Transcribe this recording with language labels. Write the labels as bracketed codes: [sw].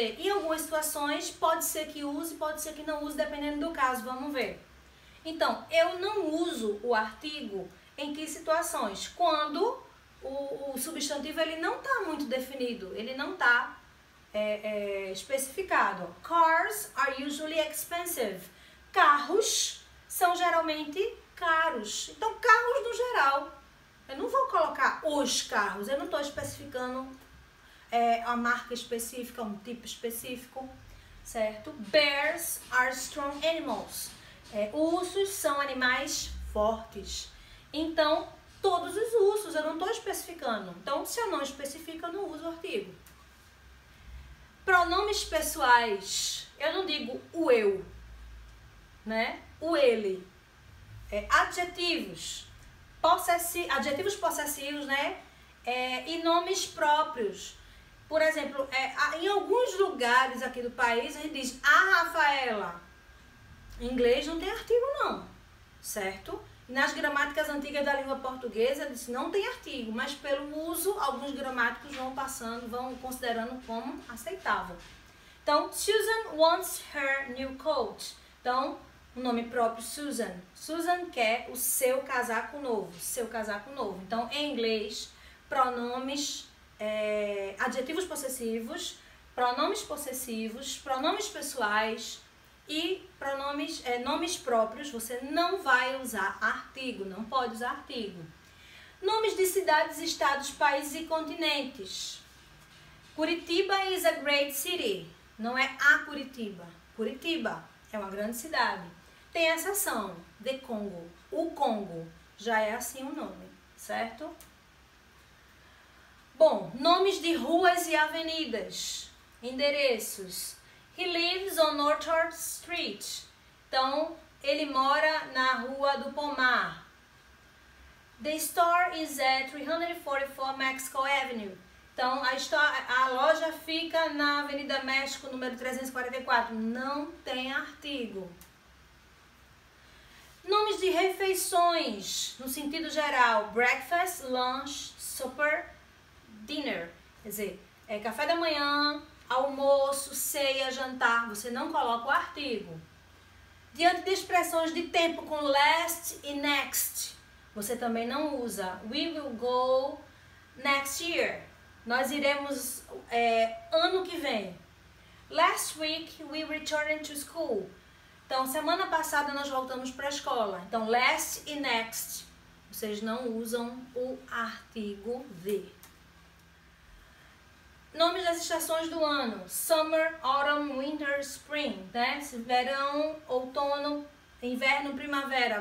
[pt] Em algumas situações, pode ser que use, pode ser que não use, dependendo do caso. Vamos ver. Então, eu não uso o artigo em que situações? Quando o substantivo ele não está muito definido, ele não está especificado. [en] Cars are usually expensive. [pt] Carros são geralmente caros. Então, carros no geral. Eu não vou colocar os carros, eu não estou especificando a marca específica, um tipo específico, certo? [en] Bears are strong animals. [pt] Ursos são animais fortes. Então, todos os ursos, eu não estou especificando. Então, se eu não especifico, eu não uso o artigo. Pronomes pessoais, eu não digo o eu, né? O ele. Adjetivos. adjetivos possessivos, né? E nomes próprios. Por exemplo, em alguns lugares aqui do país a gente diz a Rafaela. Em inglês não tem artigo não, certo? E nas gramáticas antigas da língua portuguesa diz não tem artigo, mas pelo uso alguns gramáticos vão considerando como aceitável. Então, [en] Susan wants her new coat. [pt] Então, o nome próprio Susan. Susan quer o seu casaco novo, Então, em inglês, pronomes, adjetivos possessivos, pronomes possessivos, pronomes pessoais e pronomes, nomes próprios, você não vai usar artigo, não pode usar artigo. Nomes de cidades, estados, países e continentes. [en] Curitiba is a great city. [pt] Não é a Curitiba. Curitiba é uma grande cidade. Tem exceção, de Congo. O Congo já é assim o nome, certo? Bom, nomes de ruas e avenidas. Endereços. [en] He lives on Orchard Street. [pt] Então, ele mora na Rua do Pomar. [en] The store is at 344 Mexico Avenue. [pt] Então, a loja fica na Avenida México, número 344. Não tem artigo. Nomes de refeições, no sentido geral. [en] Breakfast, lunch, supper, dinner. [pt] Quer dizer, café da manhã, almoço, ceia, jantar. Você não coloca o artigo. Diante de expressões de tempo com last e next, você também não usa. [en] We will go next year. [pt] Nós iremos ano que vem. [en] Last week we returned to school. [pt] Então, semana passada nós voltamos para a escola. Então, last e next. Vocês não usam o artigo the. Nomes das estações do ano. [en] Summer, autumn, winter, spring. [pt] Né? Verão, outono, inverno, primavera.